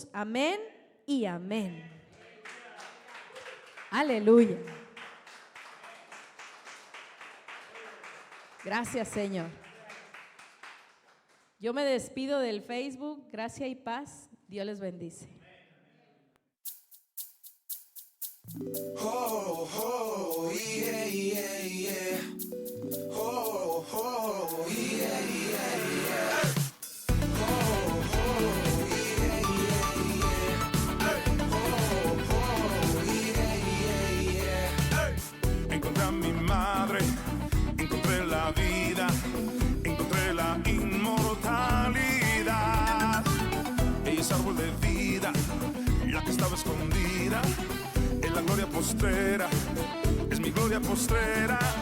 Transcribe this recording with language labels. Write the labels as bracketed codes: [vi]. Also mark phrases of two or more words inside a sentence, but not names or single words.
[es] Amén y amén. Aleluya. Gracias, Señor. Yo me despido del Facebook. Gracia y paz. Dios les bendice. [en] Oh, oh, yeah, yeah, yeah. Oh, oh, yeah, yeah, yeah. Oh, oh, yeah, yeah, yeah. Oh, oh, yeah, yeah, yeah. [es] Encontré a mi madre, encontré la vida, encontré la inmortalidad. Ella es árbol de vida, la que estaba escondida en la gloria postrera, es mi gloria postrera.